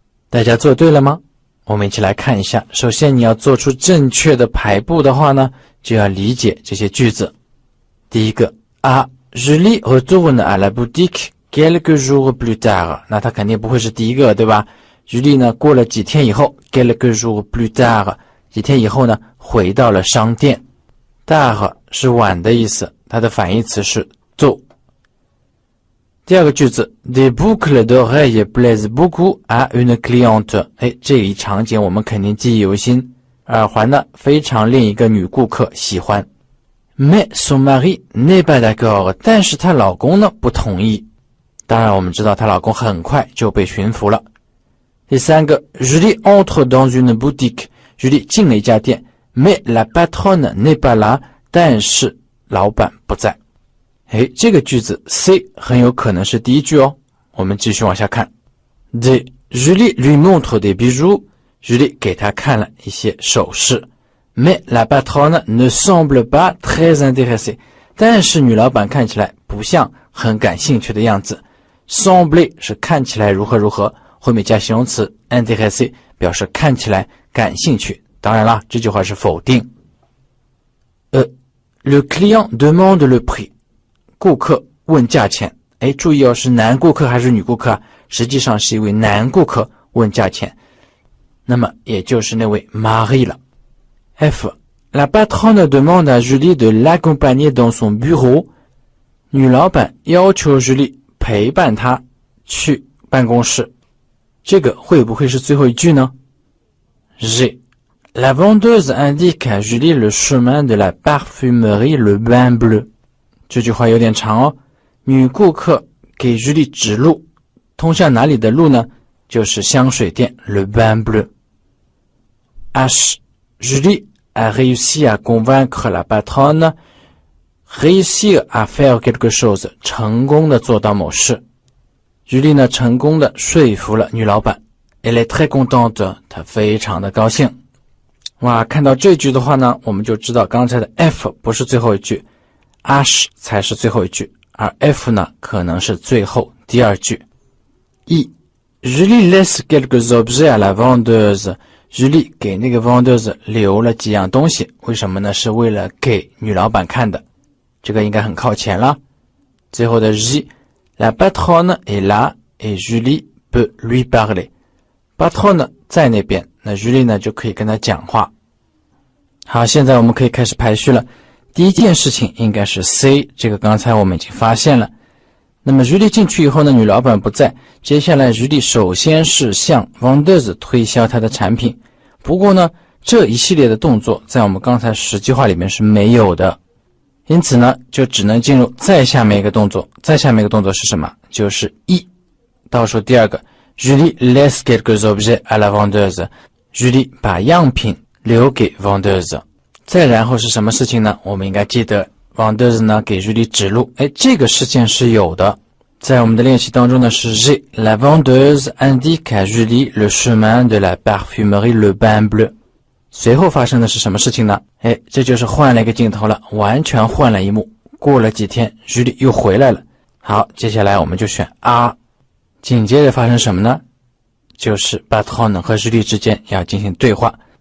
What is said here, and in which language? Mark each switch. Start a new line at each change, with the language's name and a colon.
Chinese: 大家做对了吗？我们一起来看一下。首先你要做出正确的排布的话呢，就要理解这些句子。第一个啊
French: Julie retourne à la boutique quelques jours plus tard，
Chinese: 那它肯定不会是第一个，对吧？ Julie 呢过了几天以后
French: quelques jours plus tard，
Chinese: 几天以后呢回到了商店。 tard 是晚的意思，它的反义词是 tôt。第二个句子
French: Des boucles d'oreilles plaisent beaucoup à une cliente。
Chinese: 这一场景我们肯定记忆犹新，耳环呢非常令一个女顾客喜欢。
French: Mais son mari n'est pas d'accord，
Chinese: 但是她老公呢不同意。当然我们知道她老公很快就被驯服了。第三个
French: Julie entre dans une boutique， Julie
Chinese: 进了一家店
French: Mais la patronne n'est pas là，
Chinese: 但是老板不在。这个句子 C 很有可能是第一句哦。我们继续往下看。 D Julie
French: lui montre des bijoux，
Chinese: Julie 给他看了一些首饰。
French: Mais la patronne ne semble pas très intéressée，
Chinese: 但是女老板看起来不像很感兴趣的样子。 semble 是看起来如何如何，后面加形容词 intéressée 表示看起来感兴趣。当然啦，这句话是否定。
French: Le client demande le prix，
Chinese: 顾客问价钱。注意哦，是男顾客还是女顾客啊？实际上是一位男顾客问价钱，那么也就是那位 Marie 了。
French: F La patronne demande à Julie de l'accompagner dans son bureau，
Chinese: 女老板要求 Julie 陪伴她去办公室。这个会不会是最后一句呢？
French: G La vendeuse indique à Julie le chemin de la parfumerie Le Bain Bleu，
Chinese: 这句话有点长哦。女顾客给 Julie 指路，通向哪里的路呢？就是香水店
French: Le Bain Bleu。H Julie a réussi à convaincre la patronne， réussir à faire quelque chose，
Chinese: 成功的做到某事。 Julie 呢成功的说服了女老板
French: Elle est très contente，
Chinese: 她非常的高兴。哇，看到这句的话呢，我们就知道刚才的 F 不是最后一句，H 才是最后一句，而 F 呢可能是最后第二句。 E
French: Julie laisse quelques objets à la vendeuse，
Chinese: Julie 给那个 vendeuse 留了几样东西，为什么呢？是为了给女老板看的，这个应该很靠前了。
French: 最后的 J La patronne est là et Julie peut lui parler， patronne
Chinese: 在那边，那 Julie 呢就可以跟他讲话。好，现在我们可以开始排序了。第一件事情应该是 C， 这个刚才我们已经发现了。那么 Julie 进去以后呢，女老板不在，接下来 Julie 首先是向 vendeuse 推销她的产品。不过呢，这一系列的动作在我们刚才10句话里面是没有的，因此呢，就只能进入再下面一个动作。再下面一个动作是什么？就是 E， 倒数第二个
French: Julie laisse quelques objets à la vendeuse，
Chinese: Julie 把样品留给 vendeuse。再然后是什么事情呢？我们应该记得 vendeuse 呢给 Julie 指路，这个事件是有的。在我们的练习当中呢是
French: G La vendeuse indique à Julie le chemin de la parfumerie Le Bain Bleu。
Chinese: 随后发生的是什么事情呢？这就是换了一个镜头了，完全换了一幕。过了几天 Julie 又回来了。好，接下来我们就选 R。紧接着发生什么呢？就是 patronne 和 Julie 之间要进行对话。